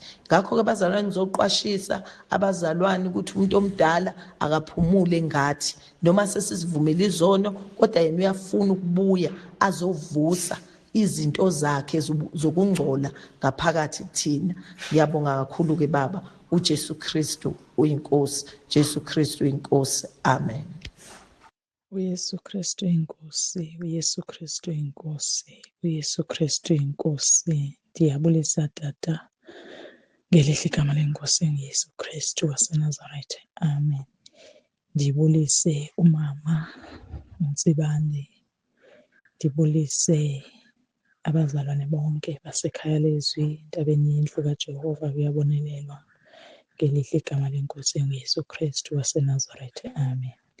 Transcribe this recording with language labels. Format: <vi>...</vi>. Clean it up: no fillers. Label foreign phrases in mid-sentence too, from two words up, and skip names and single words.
<zu>Ngakho-ke abazalwane, ngizoqwashisa abazalwane ukuthi umuntu omdala akaphumule ngathi noma sesizivumela izono, kodwa yena uyafuna ukubuya azovusa izinto zakhe zokungcola ngaphakathi kuthina. Ngiyabonga kakhulu-ke Baba, uJesu Kristu uyinkosi, Jesu Kristu uyinkosi, amen. uYesu Kristu inkosi, uYesu Kristu inkosi, uYesu Kristu inkosi.</zu> <xh>Ndiyabulisa tata ngelihle igama lenkosi enguYesu Kristu waseNazaretha, amen. Ndibulise umama uNtsibane, ndibulise abazalwane bonke basekhaya lezwi, entabeni yendlu kaJehova kuyabonelelwa, ngelihle igama lenkosi enguYesu Kristu waseNazaretha, amen.</xh>